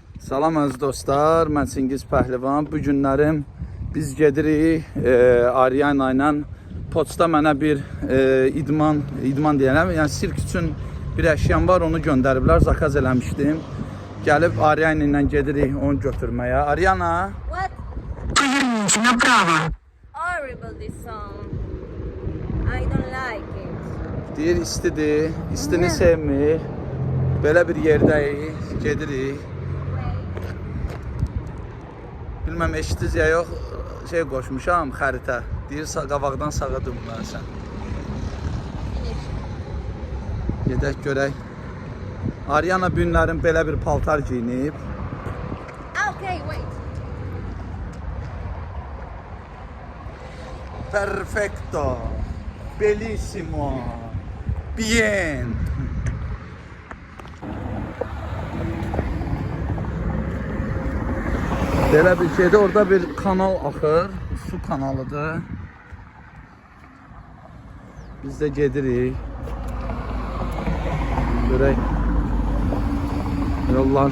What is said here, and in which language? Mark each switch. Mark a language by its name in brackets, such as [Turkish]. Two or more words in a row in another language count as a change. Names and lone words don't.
[Azerbaijani] Salam əziz dostlar, mən Çingiz Pəhlivan. Bu günlərim biz gedirik Ariana ilə. Poçta mənə bir idman deyirəm. Yəni sirk üçün bir əşyam var, onu göndəriblər, zakaz eləmişdim. Gəlib Ariana ilə gedirik onu götürməyə. Ariana? [English] What? No problem. Horrible this song. I don't like it. [Azerbaijani] Deyir istidir, istini sevmir. Belə bir yerdəyik, gedirik. Bilməm eşitiz ya yox, şey qoşmuşam xəritə. Deyir qabaqdan sağa dönməlisən. Gedək görək. Ariana bu günlərin belə bir paltar giyinib. [English] Okay, wait. Perfecto. Bellissimo. Bien. [Azerbaijani] Belə bir şeydə orada bir kanal axır. Su kanalıdır. Biz də gedirik. Görək. Yollar.